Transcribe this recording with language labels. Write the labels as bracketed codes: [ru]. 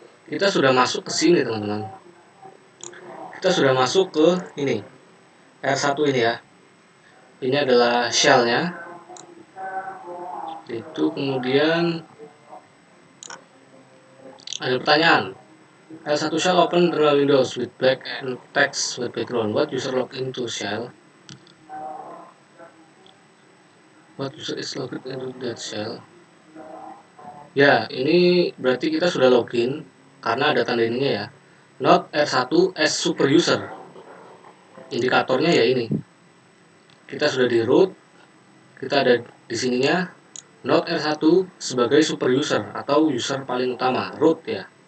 [id] Kita sudah masuk ke sini, teman-teman. Kita sudah masuk ke ini. R1 ini ya. Ini adalah shell-nya. Itu kemudian ada pertanyaan. [en] R1 shell open terminal Windows with black and text with background. What user log into shell? What user is logged into that shell? [id] Ya, ini berarti kita sudah login karena ada tanda ininya ya. [en] Node R1 as super user. [id] Indikatornya ya ini. Kita sudah di root. Kita ada di sininya node R1 sebagai super user atau user paling utama, root ya.